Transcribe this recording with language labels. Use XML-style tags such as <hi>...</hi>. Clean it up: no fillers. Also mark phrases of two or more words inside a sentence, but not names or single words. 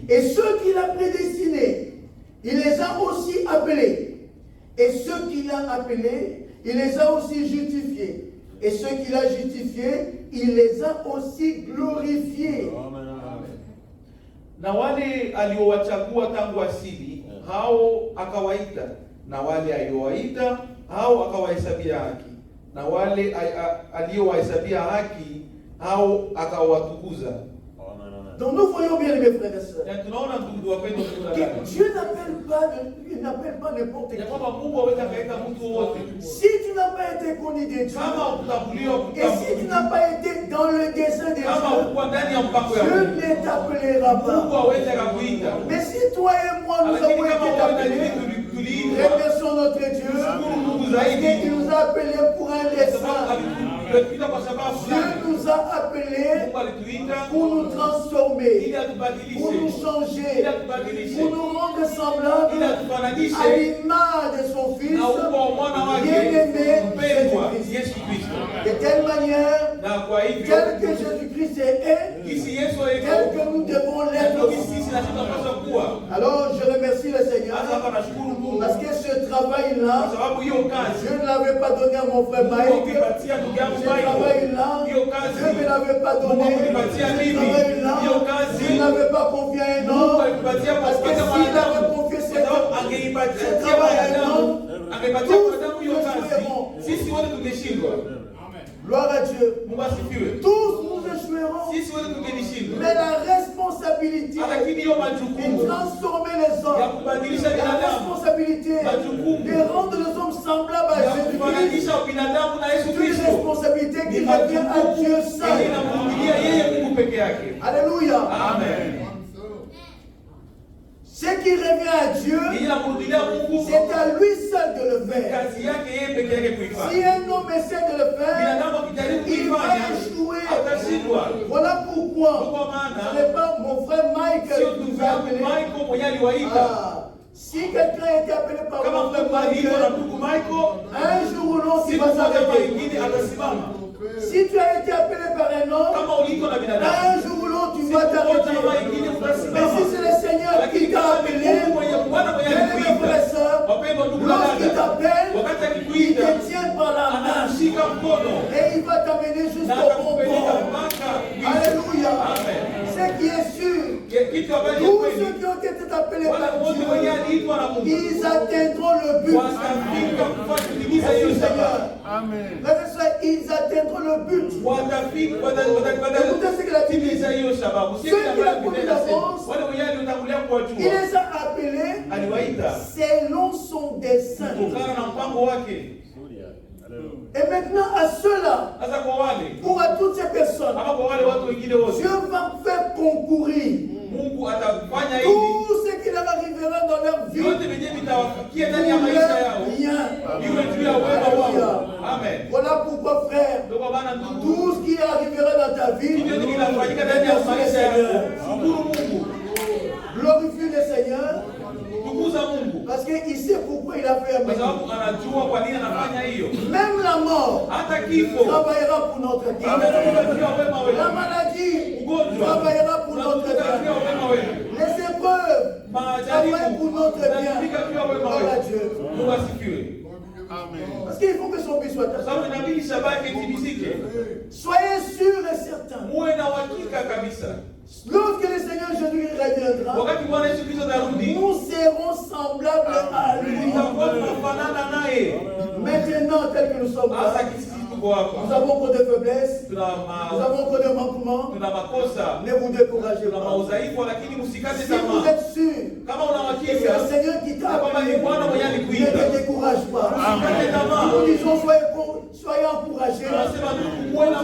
<fr>Et ceux qu'il a prédestinés, il les a aussi appelés. Et ceux qu'il a appelés, il les a aussi justifiés. Et ceux qu'il a justifiés, il les a aussi glorifiés.</fr> <sw>Na wale aliowachagua tangu asili, hao akawaita, na wale aliowaita, hao akawahesabia haki, na wale aliowahesabia haki, hao akawatukuza.</sw> <fr>Donc nous voyons bien, mes frères et sœurs,</fr> <sw>Na tunaona ndugu wapendwa,</sw> <fr>que Dieu n'appelle pas n'importe</fr> <sw>ya</sw> <fr>qui.</fr> <sw>kwamba Mungu hawezi akaita mtu wote.</sw> <fr>Si tu n'as pas été connu de Dieu,</fr> <sw>Kama ukutambuliwa</sw> <fr>et si tu n'as pas été dans le dessein de</fr> <sw>kama</sw> <fr>Dieu,</fr> <sw>ukuwa ndani ya mpango ya</sw> <fr>Dieu</fr> <sw>Mungu,</sw> <fr>ne t'appellera</fr> <sw>Mungu</sw> <fr>pas.</fr> <sw>hawezi akakuita.</sw> <fr>Mais si toi et moi nous</fr> <sw>Lakini</sw> <fr>avons</fr> <sw>kama</sw> <fr>été</fr> <sw>wewe na mimi</sw> <fr>appelés,</fr> <sw>tuliitwa,</sw> <fr>remercions notre Dieu,</fr> <sw>shukuru Mungu</sw> <fr>parce</fr> <sw>zaidi,</sw> <fr>qu'il nous a appelés pour un</fr> <sw>kwa</sw> <fr>dessein.</fr> <sw>sababu alituita kwa sababu</sw> <fr>Dieu</fr> <sw>fulani.</sw> <fr>nous a appelés</fr> <sw>Mungu alituita</sw> <fr>pour nous</fr> <sw>ili</sw> <fr>transformer, pour nous</fr> <sw>atubadilishe,</sw> <fr>changer,</fr> <sw>ili atubadilishe,</sw> <fr>pour nous rendre semblables</fr> <sw>ili</sw> <fr>à</fr> <sw>atufananishe</sw> <fr>l'image de son Fils,</fr> <sw>na ukubwa wa mwana wake</sw> <fr>bien-aimé</fr> <sw>mpendwa</sw> <fr>Jésus-Christ.</fr> <sw>Yesu Kristo.</sw> <fr>De telle manière,</fr> <sw>Na kwa hivyo</sw> <fr>tel que Jésus-Christ est,</fr> <sw>kisi Yesu</sw> <fr>tel</fr> <sw>yuko,</sw> <fr>que nous devons</fr> <sw>na</sw> <fr>l'être.</fr> <sw>ndio sisi na tunapaswa kuwa.</sw> <fr>Alors je remercie le</fr> <sw>Hata</sw> <fr>Seigneur</fr> <sw>hapa nashukuru Mungu</sw> <fr>parce que ce</fr> <sw>kwa</sw> <fr>travail-là,</fr> <sw>sababu hiyo kazi</sw> <fr>je ne l'avais pas donné à mon frère</fr> <sw>Mungu Mike. akipatia ndugu yangu</sw> <fr>Ce</fr> <sw>Michael,</sw> <fr>travail-là,</fr> <sw>hiyo</sw> <fr>je</fr> <sw>kazi</sw> <fr>ne me l'avais pas</fr> <sw>Mungu</sw> <fr>donné.</fr> <sw>akunipatia</sw> <fr>Ce</fr> <sw>mimi,</sw> <fr>travail-là,</fr> <sw>hiyo kazi</sw> <fr>je n'avais pas confié à un</fr> <sw>Mungu</sw> <fr>homme.</fr> <sw>alikupatia kwa</sw> <fr>Parce que</fr> <sw>kupata</sw> <fr>s'il avait</fr> <sw>mwanadamu,</sw> <fr>confié</fr> <sw>kwa sababu</sw> <fr>ce</fr> <sw>angeipatia</sw> <fr>travail à un</fr> <sw>mwanadamu,</sw> <fr>homme,</fr> <sw>angepatia</sw> <fr>tous</fr> <sw>mwanadamu hiyo</sw> <fr>nous</fr> <sw>kazi,</sw> <fr>échouerons.</fr> <sw>sisi wote tungeshindwa.</sw> <fr>Gloire à Dieu.</fr> <sw>Mungu asifiwe.</sw> <fr>Tous nous échouerons.</fr> <sw>Sisi wote tungelishindwa.</sw> <fr>Mais la responsabilité</fr> <sw>Lakini hiyo</sw> <fr>de</fr> <sw>majukumu</sw> <fr>transformer les</fr> <sw>ya</sw> <fr>hommes,</fr> <sw>kubadilisha</sw> <fr>la</fr> <sw>binadamu,</sw> <fr>responsabilité</fr> <sw>majukumu</sw> <fr>de rendre les hommes semblables à</fr> <sw>ya</sw> <fr>Jésus-Christ,</fr> <sw>kufananisha binadamu na Yesu</sw> <fr>c'est une</fr> <sw>Kristo,</sw> <fr>responsabilité qui</fr> <sw>ni</sw> <fr>revient à Dieu</fr> <sw>majukumu</sw> <fr>seul.</fr> <sw>yenye inamrudia yeye Mungu peke yake. Alléluia. Amen.</sw> <fr>Ce qui revient à Dieu,</fr> <sw>Yenye inamrudia Mungu,</sw> <fr>c'est à lui seul de le faire.</fr> <sw>kazi yake yeye peke yake</sw> <fr>Si</fr> <sw>kuifanya.</sw> <fr>un homme essaie de le faire,</fr> <sw>Binadamu akijaribu</sw> <fr>il va</fr> <sw>kuifanya</sw> <fr>échouer.</fr> <sw>atashindwa.</sw> <fr>Voilà pourquoi</fr> <sw>Kwa</sw> <fr>ce</fr> <sw>maana</sw> <fr>n'est pas mon frère Michael</fr> <sw>sio</sw> <fr>qui</fr> <sw>ndugu</sw> <fr>nous a</fr> <sw>yangu</sw> <fr>appelés.</fr> <sw>Michael mwenye aliwaita.</sw> <fr>Ah, si quelqu'un a été appelé par</fr> <sw>Kama</sw> <fr>mon frère</fr> <sw>mtu aliitwa na Michael, ndugu Michael,</sw> <fr>un jour ou l'autre, il</fr> <sw>siku</sw> <fr>va</fr> <sw>moja ama</sw> <fr>s'arrêter.</fr> <sw>ingine atasimama.</sw> <fr>Si tu as été appelé par un homme,</fr> <sw>Kama uliitwa na binadamu,</sw> <fr>un jour ou l'autre, tu</fr> <sw>siku</sw> <fr>vas</fr> <sw>moja ama</sw> <fr>t'arrêter.</fr> <sw>ingine</sw> <fr>Mais</fr> <sw>utasimama.</sw> <fr>si c'est le Seigneur</fr> <sw>Lakini</sw> <fr>qui t'a</fr> <sw>kama ni</sw> <fr>appelé,</fr> <sw>Mungu mwenye Bwana mwenye</sw> <fr>bien-aimés frères et</fr> <sw>alikuita,</sw> <fr>sœurs,</fr> <sw>wapendwa ndugu na</sw> <fr>lorsqu'il</fr> <sw>dada,</sw> <fr>t'appelle,</fr> <sw>wakati</sw> <fr>il</fr> <sw>akikuita</sw> <fr>te tient par la main</fr> <sw>anashika mkono</sw> <fr>et il va t'amener</fr> <sw>na</sw> <fr>jusqu'au bon</fr> <sw>atakupeleka</sw> <fr>port.</fr> <sw>mpaka mwisho. Alléluia. Amen.</sw> <fr>Ce qui est sûr,</fr> <sw>Kitu ambacho</sw> <fr>tous</fr> <sw>kweli</sw> <fr>ceux qui ont été appelés</fr> <sw>wale</sw> <fr>par</fr> <sw>wote wenye</sw> <fr>Dieu,</fr> <sw>aliitwa na Mungu</sw> <fr>ils atteindront le but.</fr> <sw>watafika kutimiza</sw> <fr>Merci</fr> <sw>hiyo</sw> <fr>Seigneur.</fr> <sw>shabaha.</sw> <fr>Frères et sœurs, ils atteindront le but. Écoutez ce qu'il a dit.</fr> <sw>Timiza hiyo shabaha.</sw> <fr>Ceux qui la connaissent d'avance,</fr> <sw>Wale wenye alitangulia</sw> <fr>Il</fr> <sw>kuwajua</sw> <fr>les a appelés</fr> <sw>aliwaita</sw> <fr>selon son dessein.</fr> <sw>kutokana na mpango wake.</sw> <fr>Et maintenant, à ceux-là,</fr> <sw>Sasa kwa wale</sw> <fr>ou à toutes ces personnes,</fr> <sw>ama kwa wale watu wengine wote,</sw> <fr>Dieu va faire concourir</fr> <sw>Mungu atafanya hivi</sw> <fr>tout ce qui leur arrivera dans leur vie</fr> <sw>vyote vyenye vitawafikia</sw> <fr>pour</fr> <sw>ndani ya maisha</sw> <fr>leur</fr> <sw>yao,</sw> <fr>bien.</fr> <sw>iwe juu ya wema wao. Alléluia. Amen.</sw> <fr>Voilà pourquoi, frère,</fr> <sw>Ndio kwa maana ndugu,</sw> <fr>tout ce qui arrivera dans ta vie,</fr> <sw>hivyo ndio kinafanyika ndani ya</sw> <fr>remercie le</fr> <sw>maisha yako.</sw> <fr>Seigneur.</fr> <sw>Shukuru Mungu,</sw> <fr>Glorifie le Seigneur,</fr> <sw>tukuza Mungu,</sw> <fr>parce qu'il sait pourquoi il a fait un</fr> <sw>kwa</sw> <fr>métier.</fr> <sw>sababu anajua kwa nini anafanya hiyo.</sw> <fr>Même la mort</fr> <sw>Hata kifo</sw> <fr>travaillera pour notre bien.</fr> <sw>anatumika juu ya wema</sw> <fr>La</fr> <sw>wetu,</sw> <fr>maladie</fr> <sw>ugonjwa</sw> <fr>travaillera pour notre</fr> <sw>unatumika juu ya</sw> <fr>bien.</fr> <sw>wema wetu,</sw> <fr>Les épreuves travaillent</fr> <sw>majaribu</sw> <fr>pour notre bien.</fr> <sw>unatumika juu ya wema</sw> <fr>Gloire à</fr> <sw>wetu.</sw> <fr>Dieu.</fr> <sw>Mungu asifiwe.</sw> <fr>Parce qu'il faut que son but soit</fr> <sw>Sababu</sw> <fr>atteint.</fr> <sw>inabidi shabaha yake itimizike.</sw> <fr>Soyez sûrs et certains.</fr> <sw>Muwe na uhakika kabisa.</sw> <fr>Lorsque le Seigneur Jésus reviendra,</fr> <sw>Wakati Bwana Yesu Kristo atarudi,</sw> <fr>nous serons semblables à lui.</fr> <sw>tutakuwa tunafanana naye.</sw> <fr>Maintenant, tel que nous sommes là,</fr> <sw>Hasa kisi tuko hapa.</sw> <fr>nous avons encore des faiblesses,</fr> <sw>Tuna</sw> <fr>nous avons encore des manquements.</fr> <sw>makosa,</sw> <fr>Ne vous découragez</fr> <sw>tuna</sw> <fr>pas.</fr> <sw>maudhaifu, lakini msikate</sw> <fr>Si vous</fr> <sw>tamaa.</sw> <fr>êtes sûr</fr> <sw>Kama una</sw> <fr>que c'est</fr> <sw>uhakika</sw> <fr>le Seigneur qui t'a</fr> <sw>kwamba ni</sw> <fr>appelé,</fr> <sw>Bwana mwenye</sw> <fr>ne</fr> <sw>alikuita,</sw> <fr>te décourage pas.</fr> <sw>usikate tamaa.</sw> <fr>Nous disons soyez encouragés.</fr> <sw>Tunasema muwe na</sw>